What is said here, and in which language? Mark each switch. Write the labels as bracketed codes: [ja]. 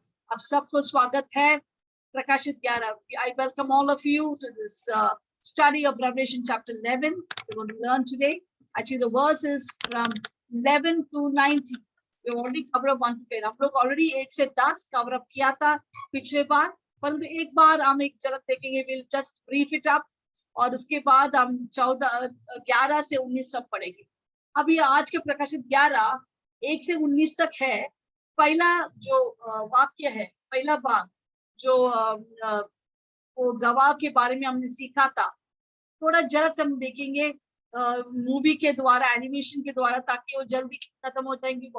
[hi] आप सबको स्वागत है प्रकाशित 11। [en] I welcome all of you to this study of Revelation chapter 11. We want to learn today. Actually, the verse is from 11 to 19. We already covered up 1 to 10. [hi] हम लोग already 1 से 10 cover up किया था पिछले बार, परंतु एक बार हम एक झलक देखेंगे. [en] We'll just brief it up [hi] और उसके बाद हम 11 से 19 सब पढ़ेंगे. अभी आज के प्रकाशित 11 1 से 19 तक है. पहला जो वाक्य है, पहला भाग जो वो गवाह के बारे में हमने सीखा था, थोड़ा झलक हम देखेंगे मूवी के द्वारा, एनिमेशन के द्वारा, ताकि वो जल्दी खत्म हो जाएंगी.